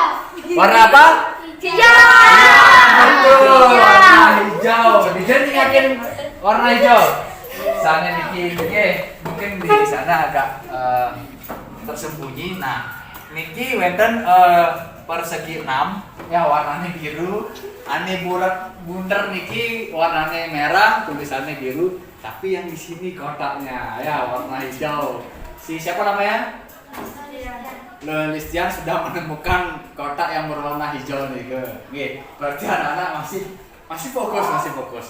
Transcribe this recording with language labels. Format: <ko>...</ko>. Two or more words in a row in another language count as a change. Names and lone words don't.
<id>Warna apa? Betul, warna hijau. Dijadiin yakin warna hijau. Misalnya Niki, mungkin di sana agak tersembunyi. Nah,</id> <ban>Niki wenten</ban> <id>persegi 6 ya, warnanya biru.</id> <ban>Ane bunder Niki</ban> <id>warnanya merah, tulisannya biru, tapi yang di sini kotaknya ya warna hijau. Siapa namanya? Listian sudah menemukan kotak yang berwarna hijau nih ke. Oke, berarti anak-anak masih fokus.</id>